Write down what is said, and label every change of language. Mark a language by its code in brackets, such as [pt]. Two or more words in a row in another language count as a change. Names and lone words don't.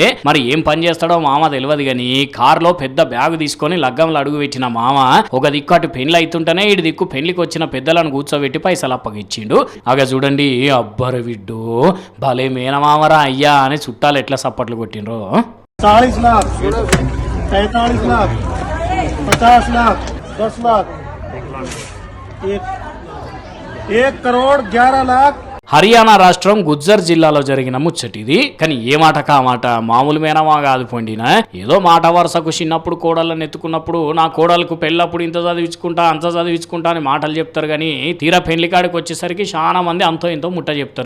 [te] మరి ఏం పని చేస్తాడో మామ తెలియదు గాని కారులో పెద్ద బ్యాగ్ తీసుకొని లగ్గంలో అడుగు పెట్టిన మామ ఒక దిక్కు అటు పెళ్లి అవుతుంటేనే ఇటు దిక్కు పెళ్లికి వచ్చిన పెద్దలను కూర్చోబెట్టి పైసలు అప్పగిచ్చిండు. అగ చూడండి, అబ్బరు విడ్డు భలే మేనమామరా అయ్యా అని చుట్టాలు ఎట్లా సప్పట్లు కొట్టిండ్రో. [hi] 40 लाख, 45 लाख, 50 लाख, 10 लाख, 1 करोड़ 11 लाख। [te] హర్యానా రాష్ట్రం గుజ్జర్ జిల్లాలో జరిగిన ముచ్చటిది. కానీ ఏ మాట కామాట మామూలు మేనమా కాదు పొండినా. ఏదో మాట వరుసకు చిన్నప్పుడు కోడళ్ళని ఎత్తుకున్నప్పుడు నా కోడలకు పెళ్ళప్పుడు ఇంత చదివించుకుంటా అంత చదివించుకుంటా అని మాటలు చెప్తారు. కానీ తీరా పెళ్లి కాడికి వచ్చేసరికి చాలా మంది అంతో ఇంతో ముట్ట చెప్తారు.